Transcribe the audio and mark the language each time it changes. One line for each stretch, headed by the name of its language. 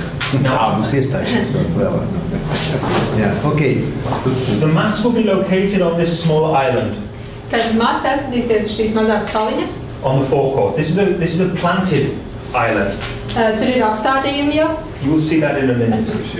Latvian: Mums iestājušies vēl vēlāk. Jā, okay.
English: The mass will be located on this small island.
Latvian: Tad masa atradīsies šīs mazās saliņas.
English: On the forecourt. This is a planted island.
Latvian: Tur ir apstādījumi jau.
English: You will see that in a minute.